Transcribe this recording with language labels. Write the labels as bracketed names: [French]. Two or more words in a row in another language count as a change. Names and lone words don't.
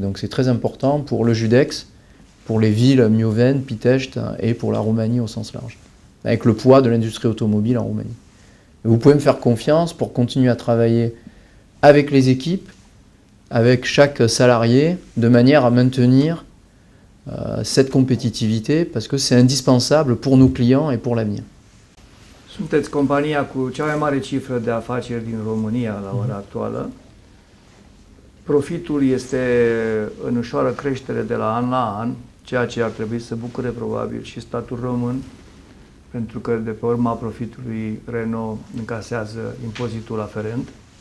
[French] Donc c'est très important pour le Judex, pour les villes Mioveni, Pitești et pour la Roumanie au sens large, avec le poids de l'industrie automobile en Roumanie. Et vous pouvez me faire confiance pour continuer à travailler avec les équipes, avec chaque salarié, de manière à maintenir cette compétitivité, parce que c'est indispensable pour nos clients et pour l'avenir. [Romanian] Sunteți compania cu cea mai mare cifră de afaceri din România la ora actuală. Profitul este în ușoară creștere de la an la an, ceea ce ar trebui să bucure probabil și statul român, pentru că de pe urma profitului Renault încasează impozitul aferent.